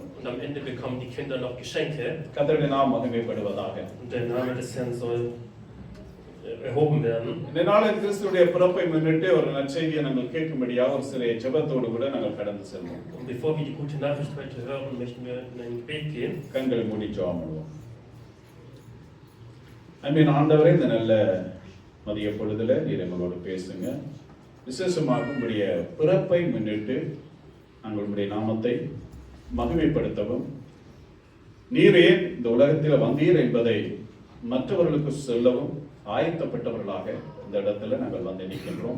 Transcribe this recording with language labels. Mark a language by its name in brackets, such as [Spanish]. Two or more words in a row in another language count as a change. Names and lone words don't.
[German] Und am Ende bekommen die Kinder noch Geschenke. [Tamil] கர்த்தருடைய நாமம் மகிமைப்படுவதாக. [German] Und der Name des Herrn soll erhoben werden. [Tamil] இந்த நாளில் கிறிஸ்துவுடைய பிறப்பை முன்னிட்டு ஒரு நற்செய்தியை நாங்கள் கேட்கும்படியாக ஒரு சில ஜெபத்தோடு கூட நாங்கள் கடந்து செல்வோம். [German] Und bevor wir die gute Nachricht heute hören, möchten wir in ein Gebet gehen. [Tamil] கண்களை மூடி ஜெபம் பண்ணுவோம். அன்பின் ஆண்டவரே, இந்த நல்ல மதிய பொழுதுல நீர் எங்களோடு பேசுங்க. விசேஷமாக உங்களுடைய பிறப்பை முன்னிட்டு நாங்கள் உங்களுடைய நாமத்தை மகிமைப்படுத்தவும், நீரே இந்த உலகத்தில் வந்தீர் என்பதை மற்றவர்களுக்கு சொல்லவும் ஆயத்தப்பட்டவர்களாக இந்த இடத்துல நாங்கள் வந்து நிற்கின்றோம்.